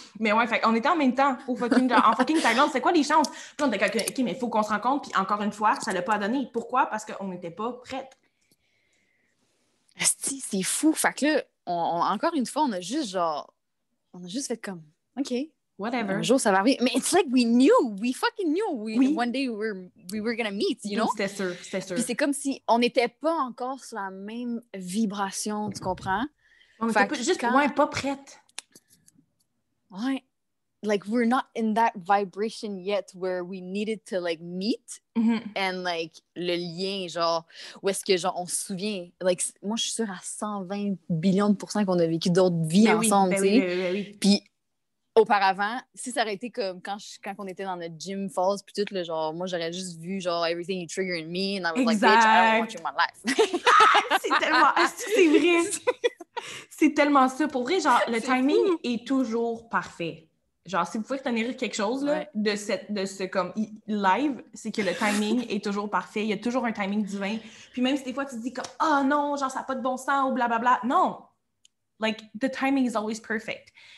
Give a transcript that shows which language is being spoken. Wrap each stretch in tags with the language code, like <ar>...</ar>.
<fr>Mais ouais, fait on était en même temps en fucking Thaïlande. C'est quoi les chances? Puis on était comme, OK, mais il faut qu'on se rencontre. Puis encore une fois, ça l'a pas donné. Pourquoi? Parce qu'on n'était pas prêtes. C'est fou. Fait que là, encore une fois, on a juste fait comme, OK.</fr> <en>Whatever.</en> <fr>Un jour, ça va arriver.</fr> <en>Mais it's like we fucking knew. One day we were gonna meet, you know?</en> <fr>C'était sûr. Puis c'est comme si on n'était pas encore sur la même vibration, tu comprends? On était pas prête. Ouais.</fr> <en>Like, we're not in that vibration yet where we needed to, like, meet. And, like,</en> <fr>le lien, genre, où est-ce que, genre, on se souvient. Like, moi, je suis sûre à 120 billions de % qu'on a vécu d'autres vies ensemble, tu sais. Oui. Puis, auparavant, si ça aurait été comme quand on était dans notre gym falls, puis tout, le genre, moi, j'aurais juste vu, genre,</fr> <en>everything you trigger in me, and I was like, bitch, I don't want you in my life.</en> <fr>C'est tellement... C'est vrai. C'est tellement ça. Pour vrai, genre, le timing est toujours parfait. Genre, si vous pouvez retenir quelque chose là, de ce comme live, c'est que le timing est toujours parfait. Il y a toujours un timing divin. Puis même si des fois, tu te dis comme « Ah non, genre, ça n'a pas de bon sens » ou blablabla. Non!</fr> <en>Like, the timing is always perfect.</en>